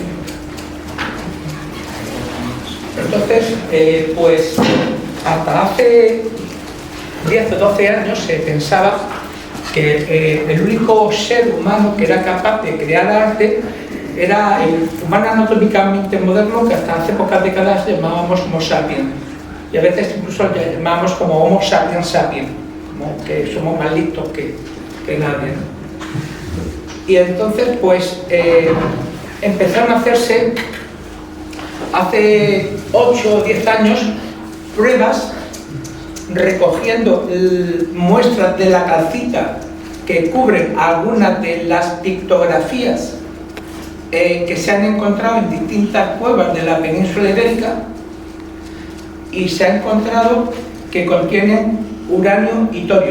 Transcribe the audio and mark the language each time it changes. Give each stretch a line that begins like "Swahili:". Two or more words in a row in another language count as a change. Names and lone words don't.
Spanish: Entonces, pues hasta hace 10 o 12 años se pensaba que el único ser humano que era capaz de crear arte era el humano anatómicamente moderno, que hasta hace pocas décadas llamábamos Homo sapiens, y a veces incluso lo llamábamos como Homo sapiens sapiens, como que somos más listos que nadie, ¿no? Y entonces pues empezaron a hacerse hace 8 o 10 años pruebas recogiendo muestras de la calcita que cubren algunas de las pictografías que se han encontrado en distintas cuevas de la península ibérica, y se ha encontrado que contienen uranio y torio.